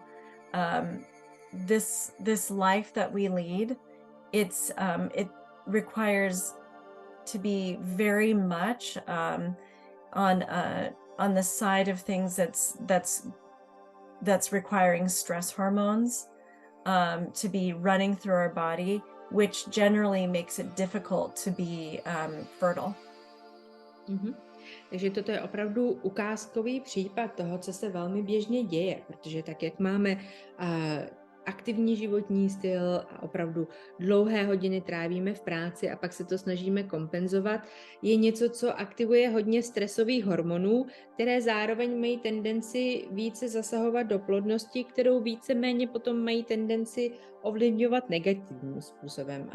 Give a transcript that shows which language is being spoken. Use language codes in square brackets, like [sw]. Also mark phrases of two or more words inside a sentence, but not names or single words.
[en] Um, this life that we lead, it requires to be very much on on the side of things that's requiring stress hormones to be running through our body, which generally makes it difficult to be fertile. Mhm. [cs] Takže toto je opravdu ukázkový případ toho, co se velmi běžně děje, protože tak, jak máme aktivní životní styl a opravdu dlouhé hodiny trávíme v práci a pak se to snažíme kompenzovat, je něco, co aktivuje hodně stresových hormonů, které zároveň mají tendenci více zasahovat do plodnosti, kterou víceméně potom mají tendenci ovlivňovat negativním způsobem.